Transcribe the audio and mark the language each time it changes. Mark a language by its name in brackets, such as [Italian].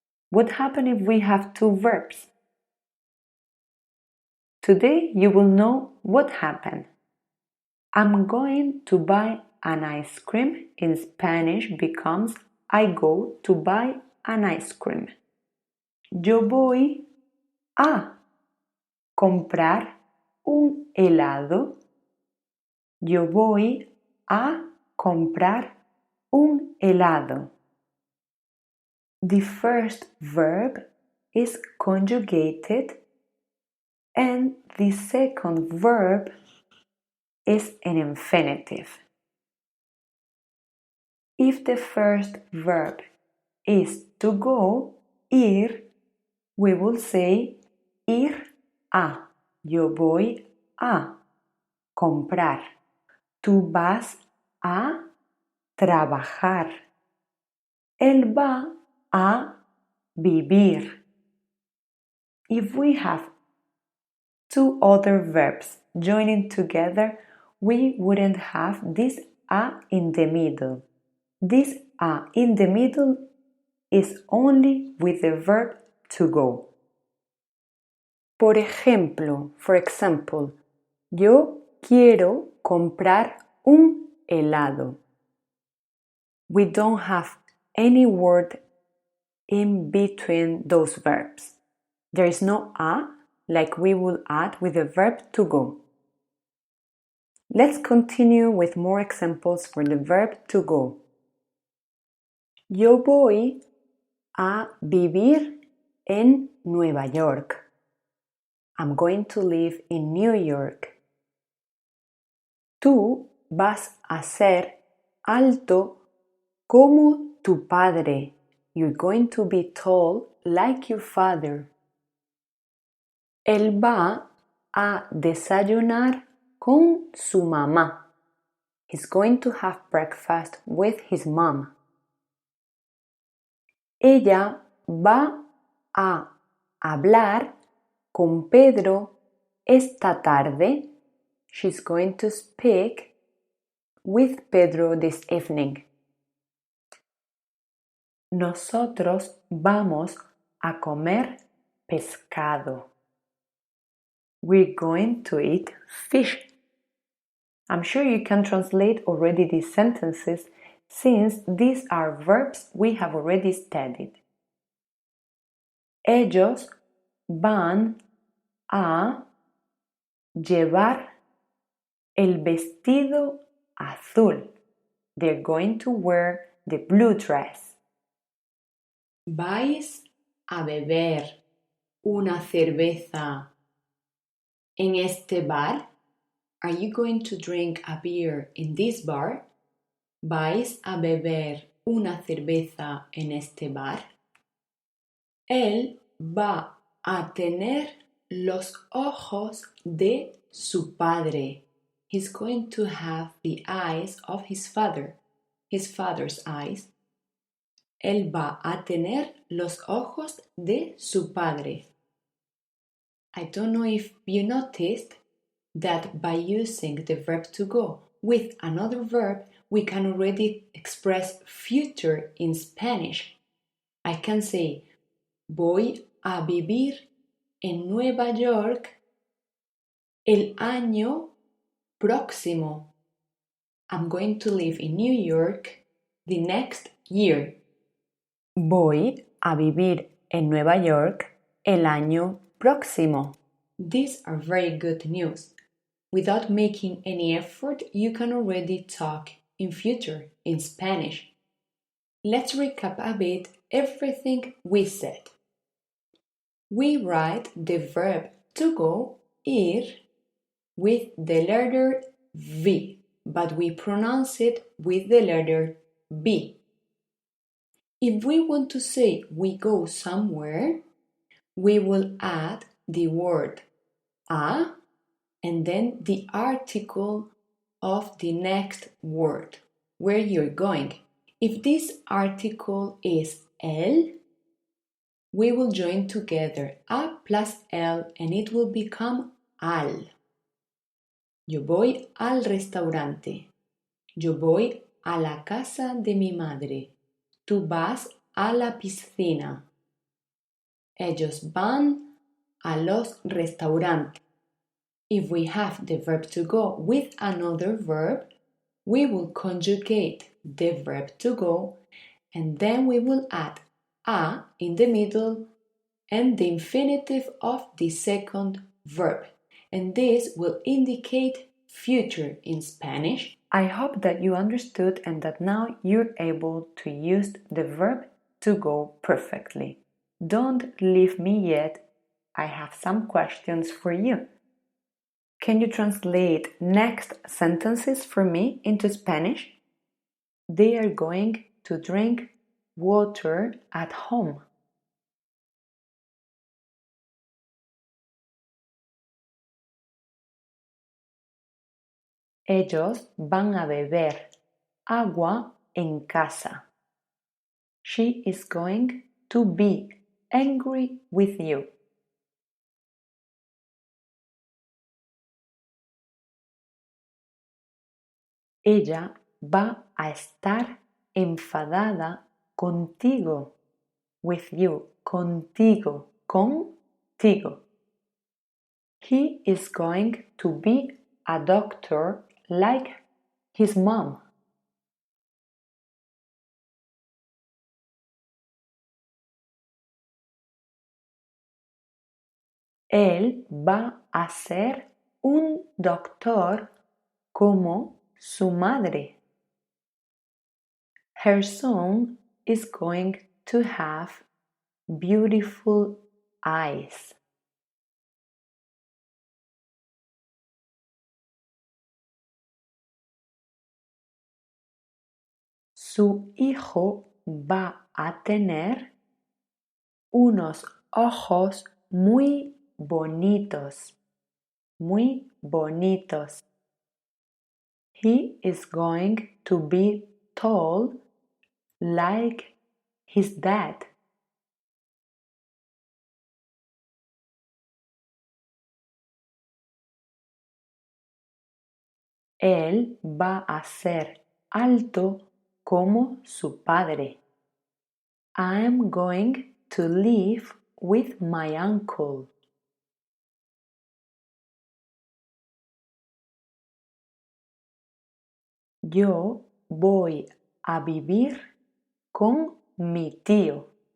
[English] What happens if we have two verbs? Today, you will know what happened. I'm going to buy an ice cream in Spanish becomes I go to buy an ice cream. [Spanish] Yo voy a comprar un helado. Yo voy a comprar un helado. [English] The first verb is conjugated and the second verb is an infinitive. If the first verb is to go, ir, we will say ir a. [Spanish] Yo voy a comprar. Tú vas a trabajar. Él va a vivir. [English] If we have two other verbs joining together, we wouldn't have this a in the middle. This a in the middle is only with the verb to go. [Spanish] Por ejemplo, [English] for example, [Spanish] yo quiero comprar un helado. [English] We don't have any word in between those verbs. There is no a like we will add with the verb to go. Let's continue with more examples for the verb to go. [Spanish] Yo voy a vivir en Nueva York. [English] I'm going to live in New York. [Spanish] Tú vas a ser alto como tu padre. [English] You're going to be tall like your father. [Spanish] Él va a desayunar con su mamá. [English] He's going to have breakfast with his mom. [Spanish] Ella va a hablar con Pedro esta tarde. [English] She's going to speak with Pedro this evening. [Spanish] Nosotros vamos a comer pescado. [English] We're going to eat fish. I'm sure you can translate already these sentences since these are verbs we have already studied. [Spanish] Ellos van a llevar el vestido azul. [English] They're going to wear the blue dress. [Spanish] Vais a beber una cerveza en este bar? [English] Are you going to drink a beer in this bar? [Spanish] ¿Vais a beber una cerveza en este bar? Él va a tener los ojos de su padre. [English] He's going to have the eyes of his father's eyes. [Spanish] Él va a tener los ojos de su padre. [English] I don't know if you noticed that by using the verb to go with another verb, we can already express future in Spanish. I can say, [Spanish] voy a vivir en Nueva York el año próximo. [English] I'm going to live in New York the next year. [Spanish] Voy a vivir en Nueva York el año próximo. [English] These are very good news. Without making any effort, you can already talk in future in Spanish. Let's recap a bit everything we said. We write the verb to go, ir, with the letter V, but we pronounce it with the letter B. If we want to say we go somewhere, we will add the word a and then the article of the next word, where you're going. If this article is el, we will join together a+el and it will become al. [Spanish] Yo voy al restaurante. Yo voy a la casa de mi madre. Tú vas a la piscina. Ellos van a los restaurantes. [English] If we have the verb to go with another verb, we will conjugate the verb to go and then we will add a in the middle and the infinitive of the second verb. And this will indicate future in Spanish. I hope that you understood and that now you're able to use the verb to go perfectly. Don't leave me yet. I have some questions for you. Can you translate next sentences for me into Spanish? They are going to drink water at home. [Spanish] Ellos van a beber agua en casa. [English] She is going to be angry with you. [Spanish] Ella va a estar enfadada contigo. [English] With you. [Spanish] Contigo. Contigo. [English] He is going to be a doctor like his mom. [Spanish] Él va a ser un doctor como su madre. [English] Her son is going to have beautiful eyes. [Spanish] Su hijo va a tener unos ojos muy bonitos. Muy bonitos. [English] He is going to be tall like his dad. [Spanish] Él va a ser alto como su padre. [English] I'm going to live with my uncle. [Spanish] Yo voy a vivir con mi tío.